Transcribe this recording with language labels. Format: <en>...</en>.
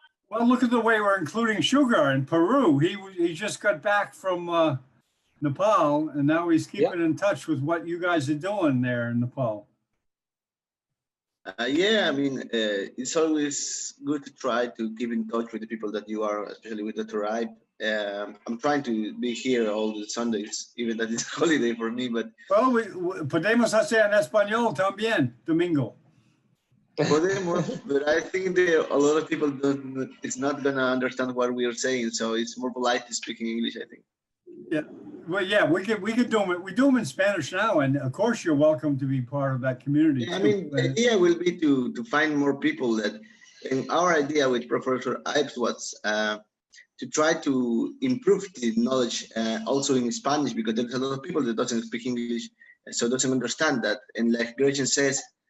<en>Well, look at the way we're including Sughrue in Peru. He just got back from Nepal, and now he's keeping in touch with what you guys are doing there in Nepal. Yeah, I mean, it's always good to try to keep in touch with the people that you are, especially with Dr. Iype. I'm trying to be here all the Sundays, even that it's a holiday for me, but...</en> <es>Well, podemos hacer en español también, domingo. Podemos,</es> <en>but I think a lot of people it's not going to understand what we are saying, so it's more polite to speak in English, I think. Yeah, well, yeah, we could do them. We do them in Spanish now, and of course, you're welcome to be part of that community. Yeah, I mean, the idea will be to find more people that, and our idea with Professor Iype was to try to improve the knowledge also in Spanish, because there's a lot of people that doesn't speak English, so doesn't understand that. And like Gretchen says,</en>